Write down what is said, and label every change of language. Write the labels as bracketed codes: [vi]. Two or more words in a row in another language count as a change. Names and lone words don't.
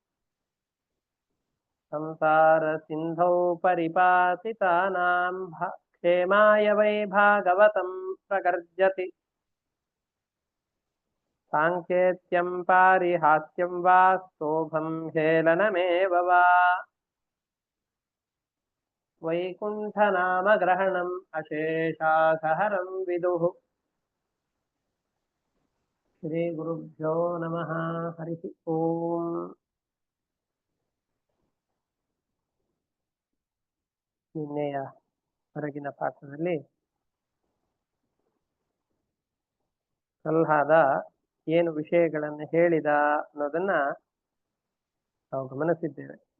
[sa] संसारसिन्धौ परिपातितानां क्षेमाय वै भागवतं प्रगर्जति साङ्केत्यं पारिहास्यं वा स्तोभं हेलनमेव वा वैकुण्ठनामग्रहणम् अशेषासहरं विदुः श्रीगुरुभ्यो नमः हरिः ओम् [kn] ನಿನ್ನೆಯ ಹೊರಗಿನ ಪಾಠದಲ್ಲಿ ಪ್ರಹ್ಲಾದ ಏನು ವಿಷಯಗಳನ್ನು ಹೇಳಿದ ಅನ್ನೋದನ್ನ ನಾವು ಗಮನಿಸಿದ್ದೇವೆ.